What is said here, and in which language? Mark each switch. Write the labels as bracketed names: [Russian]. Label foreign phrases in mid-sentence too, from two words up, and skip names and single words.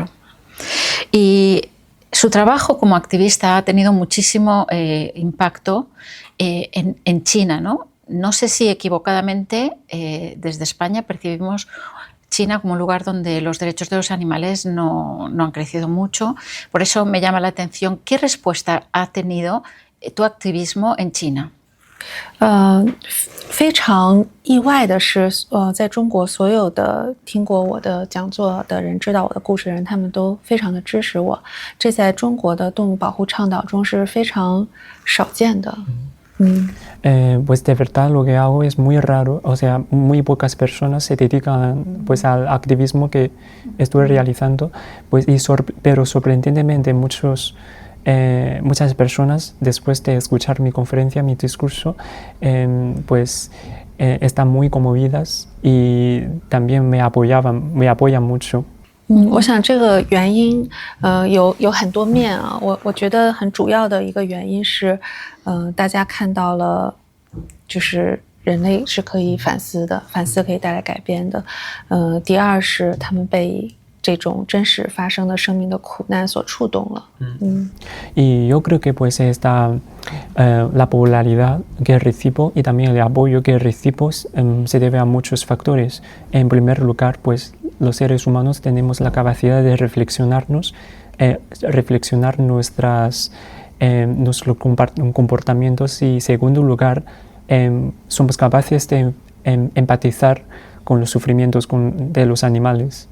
[Spanish] Y su trabajo como activista ha tenido muchísimo impacto en China, ¿no? No sé si equivocadamente desde España percibimos China como un lugar donde los derechos de los animales no han crecido mucho. Por eso me llama la atención, ¿qué respuesta ha tenido tu activismo en China? [Chinese] 非常意外的是，在中国所有的听过我的讲座的人，知道我的故事的人，他们都非常的支持我。这在中国的动物保护倡导中是非常少见的。 [Spanish] Pues de verdad lo que hago es muy raro, o sea, muy pocas personas se dedican pues al activismo que estoy realizando, pues pero sorprendentemente muchas personas después de escuchar mi conferencia, mi discurso, pues están muy conmovidas y también me apoyan mucho. [Chinese] 我想这个原因有很多面啊，我觉得很主要的一个原因是大家看到了就是人类是可以反思的，反思可以带来改变的。第二是他们被这种真实发生的生命的苦难所触动了。 [Spanish] Y yo creo que pues la popularidad que recibo y también el apoyo que recibo se debe a muchos factores. En primer lugar, pues los seres humanos tenemos la capacidad de reflexionar nuestros comportamientos y, en segundo lugar, somos capaces de empatizar con los sufrimientos de los animales.